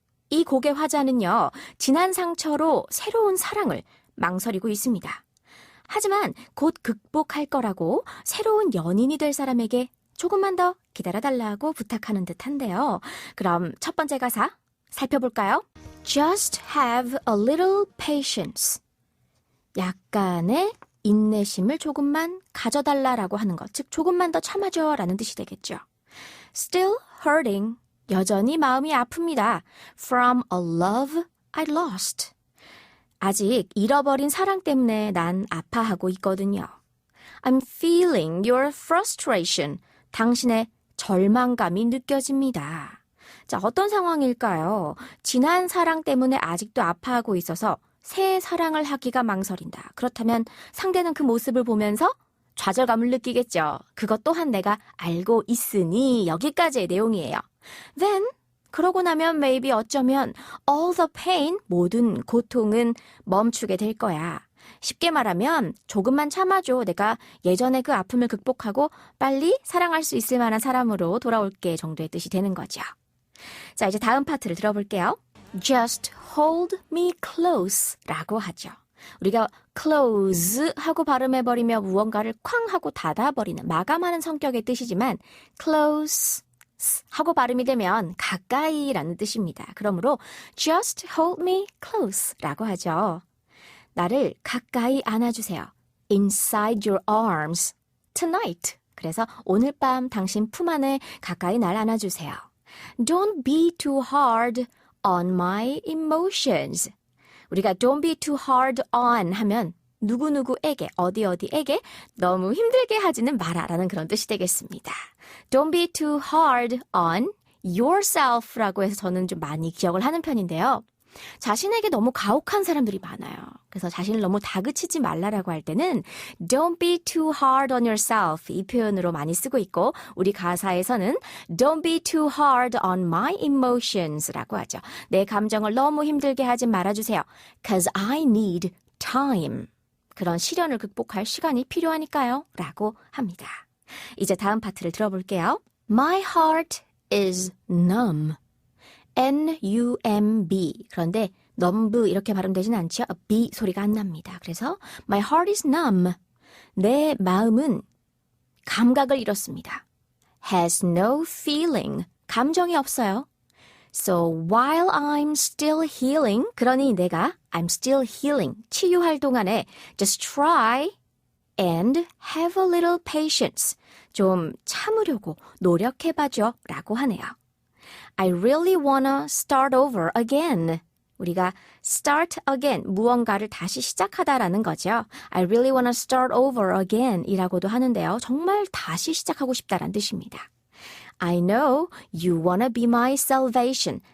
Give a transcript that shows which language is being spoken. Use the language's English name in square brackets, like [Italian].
[Korean] 이 곡의 화자는요. 지난 상처로 새로운 사랑을 망설이고 있습니다. 하지만 곧 극복할 거라고 새로운 연인이 될 사람에게 조금만 더 기다려달라고 부탁하는 듯한데요. 그럼 첫 번째 가사 살펴볼까요? [English] Just have a little patience. [Korean] 약간의 인내심을 조금만 가져달라고 하는 것, 즉 조금만 더 참아줘라는 뜻이 되겠죠. [English] Still hurting. [Korean] 여전히 마음이 아픕니다. [English] From a love I lost. [Korean] 아직 잃어버린 사랑 때문에 난 아파하고 있거든요. [English] I'm feeling your frustration. [Korean] 당신의 절망감이 느껴집니다. 자, 어떤 상황일까요? 지난 사랑 때문에 아직도 아파하고 있어서 새 사랑을 하기가 망설인다. 그렇다면 상대는 그 모습을 보면서 좌절감을 느끼겠죠. 그것 또한 내가 알고 있으니 여기까지의 내용이에요. [English] Then [Korean] 그러고 나면 [English] maybe [Korean] 어쩌면 [English] all the pain, [Korean] 모든 고통은 멈추게 될 거야. 쉽게 말하면 조금만 참아줘. 내가 예전에 그 아픔을 극복하고 빨리 사랑할 수 있을 만한 사람으로 돌아올게 정도의 뜻이 되는 거죠. 자, 이제 다음 파트를 들어볼게요. [English] Just hold me close [Korean] 라고 하죠. 우리가 close 하고 발음해버리며 무언가를 쾅 하고 닫아버리는 마감하는 성격의 뜻이지만 close 하고 발음이 되면 가까이라는 뜻입니다. 그러므로 [English] just hold me close [Korean] 라고 하죠. 나를 가까이 안아주세요. [English] Inside your arms tonight. [Korean] 그래서 오늘 밤 당신 품 안에 가까이 날 안아주세요. [English] Don't be too hard on my emotions. [Korean] 우리가 [English] don't be too hard on [Korean] 하면 누구누구에게, 어디에게 너무 힘들게 하지는 마라라는 그런 뜻이 되겠습니다. [English] Don't be too hard on yourself [Korean] 라고 해서 저는 좀 많이 기억을 하는 편인데요. 자신에게 너무 가혹한 사람들이 많아요. 그래서 자신을 너무 다그치지 말라라고 할 때는 [English] Don't be too hard on yourself [Korean] 이 표현으로 많이 쓰고 있고 우리 가사에서는 [English] Don't be too hard on my emotions [Korean] 라고 하죠. 내 감정을 너무 힘들게 하지 말아주세요. [English] Cause I need time. [Korean] 그런 시련을 극복할 시간이 필요하니까요. 라고 합니다. 이제 다음 파트를 들어볼게요. [English] My heart is numb. N-U-M-B. [Korean] 그런데 numb 이렇게 발음되진 않죠. B 소리가 안 납니다. 그래서 [English] My heart is numb. [Korean] 내 마음은 감각을 잃었습니다. [English] Has no feeling. [Korean] 감정이 없어요. [English] So while I'm still healing, [Korean] 그러니 내가 [English] I'm still healing, [Korean] 치유할 동안에 [English] just try and have a little patience. [Korean] 좀 참으려고 노력해봐줘 라고 하네요. [English] I really wanna start over again. [Korean] 우리가 [English] start again, [Korean] 무언가를 다시 시작하다라는 거죠. [English] I really wanna start over again [Korean] 이라고도 하는데요. 정말 다시 시작하고 싶다라는 뜻입니다. [English] I know you wanna be my salvation.